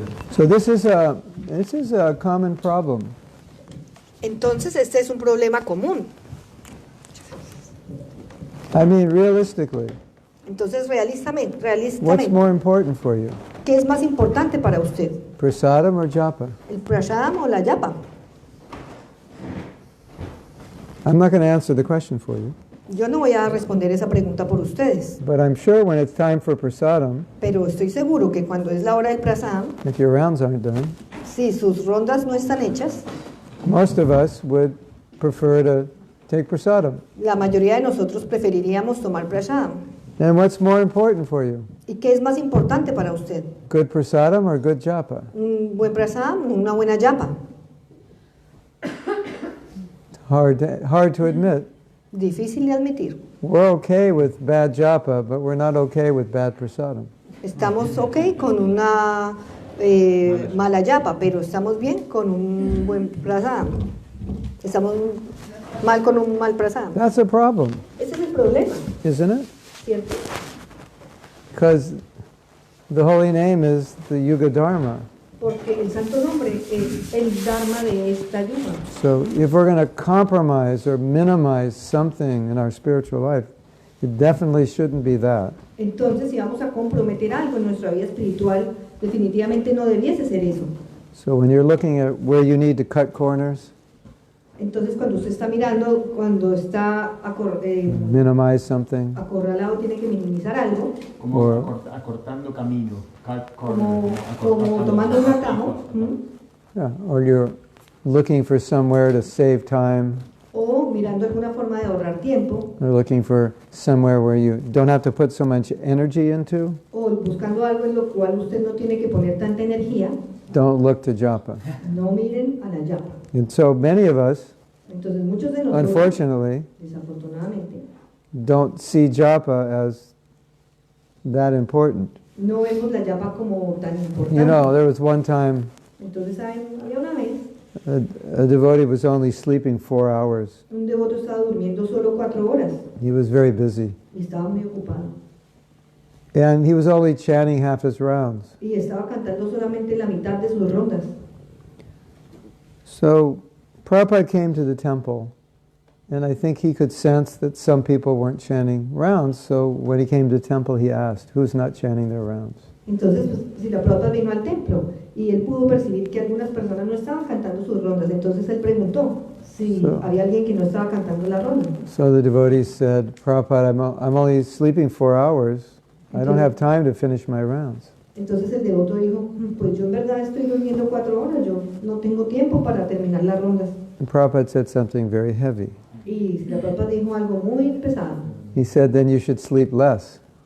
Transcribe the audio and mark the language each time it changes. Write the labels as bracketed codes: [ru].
[en] So this is a common problem. [es] Entonces este es un problema común. [en] I mean, realistically, [es] Entonces [en] what's [es] realistamente, [en] more important for you? [es] ¿qué es más importante para usted? [en] Prasadam or japa? [es] ¿El prasadam o la yapa? [en] I'm not going to answer the question for you, [es] Yo no voy a responder esa pregunta por ustedes, [en] but I'm sure when it's time for prasadam, [es] pero estoy seguro que cuando es la hora del prasadam, [en] if your rounds aren't done, [es] si sus rondas no están hechas, [en] most of us would prefer to take prasadam. [es] la mayoría de nosotros preferiríamos tomar prasadam. [en] And what's more important for you? [es] ¿Y qué es más importante para usted? [en] Good prasadam or good japa? [es] ¿Un buen prasadam o una buena yapa? [en] Hard to admit. [es] Difícil de admitir. [en] We're okay with bad japa, but we're not okay with bad prasadam. [es] Estamos ok con una mala yapa, pero estamos bien con un buen prasadam. Estamos mal con un mal prasadam. [en] That's a problem, [es] Ese es el problema, [en] isn't it? [es] ¿cierto? [en] Because the holy name is the Yuga Dharma. [es] Porque el santo nombre es el dharma de esta yuga. [en] So if we're going to compromise or minimize something in our spiritual life, it definitely shouldn't be that. [es] Entonces, si vamos a comprometer algo en nuestra vida espiritual, definitivamente no debiese ser eso. [en] So when you're looking at where you need to cut corners, [es] Entonces, cuando usted está mirando, cuando está [en] minimize something, [es] acorralado, tiene que minimizar algo, Como acortando camino, cut corner, como tomando un atajo, [en] yeah, or you're looking for somewhere to save time, [es] o mirando alguna forma de ahorrar tiempo, [en] or looking for somewhere where you don't have to put so much energy into, [es] o buscando algo en lo cual usted no tiene que poner tanta energía, [en] don't look to japa. [es] no miren a la yapa. [en] And so many of us, [es] Entonces, muchos de nosotros, [en] unfortunately, [es] desafortunadamente, [en] don't see japa as that important. [es] no vemos la yapa como tan importante. [en] You know, there was one time [es] Entonces, había una vez, [en] a devotee was only sleeping 4 hours. [es] un devoto estaba durmiendo solo 4 horas [en] He was very busy. [es] y estaba muy ocupado. [en] And he was only chanting half his rounds. [es] Y estaba cantando solamente la mitad de sus rondas. [en] So Prabhupada came to the temple, and I think he could sense that some people weren't chanting rounds, so when he came to the temple he asked, who's not chanting their rounds? [es] Entonces, pues, si la Prabhupada vino al templo y él pudo percibir que algunas personas no estaban cantando sus rondas, entonces él preguntó si había alguien que no estaba cantando la ronda. [en] So the devotees said, Prabhupada, I'm only sleeping 4 hours. I don't have time to finish my rounds. [es] Entonces el devoto dijo, pues yo en verdad estoy durmiendo 4 horas, yo no tengo tiempo para terminar las rondas. [en] And Prabhupada said something very heavy. [es] Y la Prabhupada dijo algo muy pesado. [en] He said, then you should sleep less.